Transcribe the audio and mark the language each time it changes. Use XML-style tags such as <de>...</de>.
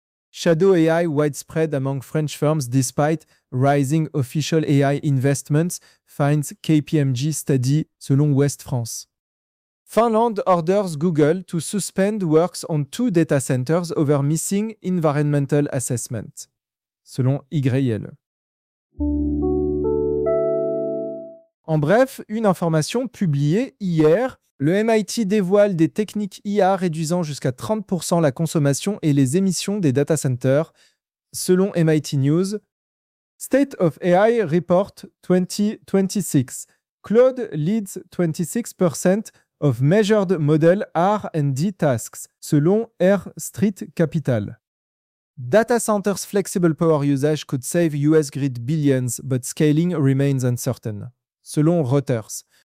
<en>Shadow AI widespread among French firms despite rising official AI investments, finds KPMG study,</en> <fr>selon</fr> <en>Ouest France. Finland orders Google to suspend works on two data centers over missing environmental assessment,</en> <fr>selon</fr> <en>YL.</en> <fr>En bref, une information publiée hier, le MIT dévoile des techniques IA réduisant jusqu'à 30% la consommation et les émissions des data centers, selon MIT News.</fr> <en>State of AI Report 2026. Claude leads 26% of measured model R&D tasks,</en> <fr>selon</fr> <en>Air Street Capital. Data centers flexible power usage could save US grid billions, but scaling remains uncertain,</en> <fr>selon</fr> <en>Reuters.</en>